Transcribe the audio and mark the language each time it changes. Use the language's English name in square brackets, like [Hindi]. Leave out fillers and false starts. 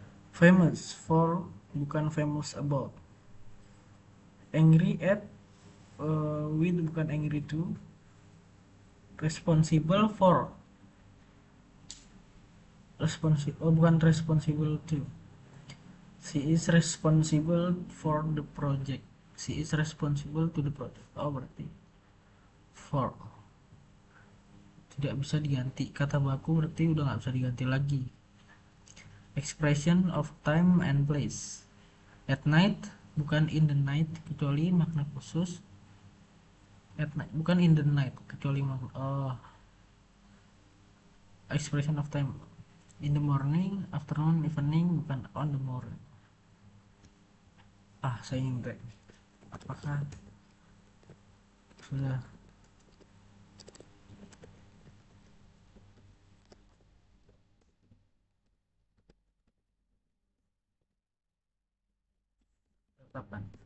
[English] Famous for, [Indonesian] bukan [English] famous about. Angry at, with, bukan angry to. Responsible for, [Indonesian] bukan [English] responsible to. She is responsible for the project. She is responsible to the project. [Indonesian] Berarti for tidak bisa diganti. Kata baku berarti udah nggak bisa diganti lagi. [English] Expression of time and place. At night, [Indonesian] bukan [English] in the night [Indonesian] kecuali makna khusus. [English] At night, [Indonesian] bukan [English] in the night [Indonesian] kecuali [English] expression of time. In the morning, afternoon, evening, [Indonesian] bukan [English] on the morning. [Indonesian] Saya ingin apakah sudah tetapkan?